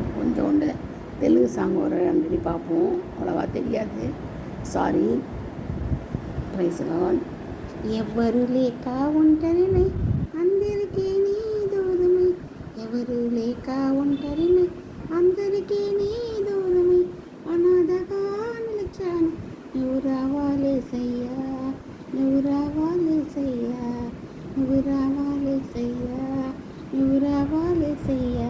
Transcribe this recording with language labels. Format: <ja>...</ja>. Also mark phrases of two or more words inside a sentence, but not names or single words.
<ta>கொஞ்சோண்டு தெலுங்கு சாங் ஒரு ரெண்டு பார்ப்போம், அவ்வளோவா தெரியாது, சாரி.</ta> <en>Praise Lord.</en> <te>ఎవ్వరు లేక ఒంటరినై అందరికీ నీ దూరమై, ఎవరు లేక ఒంటరినై అందరికీ నీ దూరమై, అనాథగా నిలిచాను, నువ్వు రావాలేసయ్యా, నువ్వు రావాలేసయ్యా, నువ్వు రావాలేసయ్యా, నువ్వు రావాలేసయ్యా.</te>